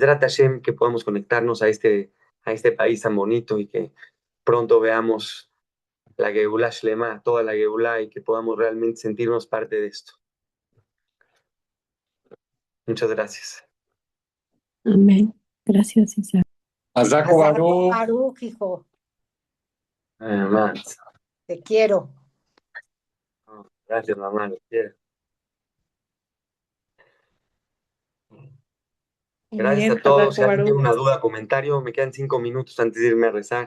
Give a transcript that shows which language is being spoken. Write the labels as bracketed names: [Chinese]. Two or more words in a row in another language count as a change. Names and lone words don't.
[Hebrew] בעזרת השם, [Spanish] que podamos conectarnos a este país tan bonito y que pronto veamos la [Hebrew] גאולה שלמה, [Spanish] toda la Geulá y que podamos realmente sentirnos parte de esto. Muchas gracias. Amén. Gracias, Isaac. Azaco Baruch. Baruch, hijo, Mamá. te quiero. Gracias, mamá. Lo quiero. Gracias a todos. Si alguien tiene una duda, comentario, me quedan 5 minutos antes de irme a rezar.